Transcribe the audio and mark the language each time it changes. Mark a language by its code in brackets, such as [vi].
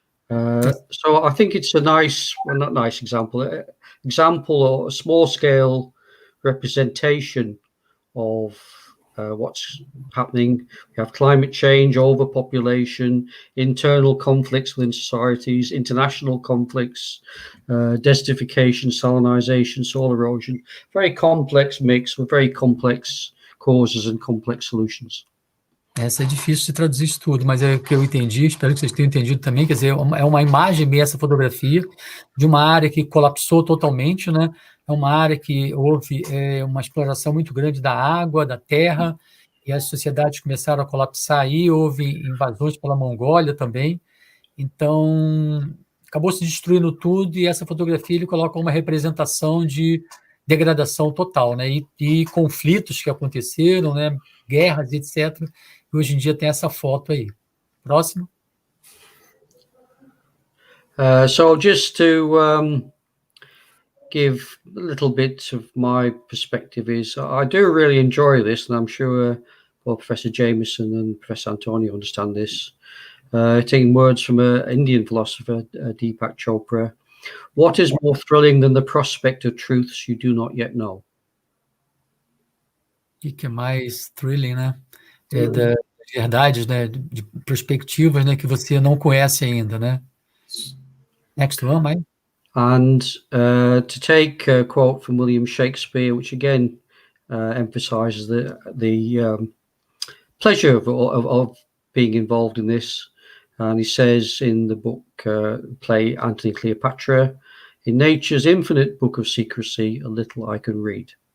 [en] So I think it's a nice, well, not nice example or a small scale representation of what's happening. We have climate change, overpopulation, internal conflicts within societies, international conflicts, desertification, salinization, soil erosion. Very complex mix with very complex causes and complex solutions. [pt] Essa é difícil de traduzir isso tudo, mas é o que eu entendi, espero que vocês tenham entendido também, quer dizer, é uma imagem meio essa fotografia de uma área que colapsou totalmente, né? É uma área que houve uma exploração muito grande da água, da terra, e as sociedades começaram a colapsar aí, houve invasões pela Mongólia também, então acabou se destruindo tudo, e essa fotografia ele coloca uma representação de degradação total, né? E conflitos que aconteceram, né? Guerras, etc., e hoje em dia tem essa foto aí. Próximo. [en] So just to give a little bit of my perspective is I do really enjoy this, and I'm sure both Professor Jémison and Professor Antonio understand this. Taking words from an Indian philosopher, Deepak Chopra, what is more thrilling than the prospect of truths you do not yet know? [pt] O que é mais thrilling, né? É das verdades, né? De perspectivas, né? Que você não conhece ainda, né? [en] Next one, Mike. And to take a quote from William Shakespeare, which again emphasizes the pleasure of being involved in this. And he says in the book, play Antony Cleopatra, in nature's infinite book of secrecy, a little I can read.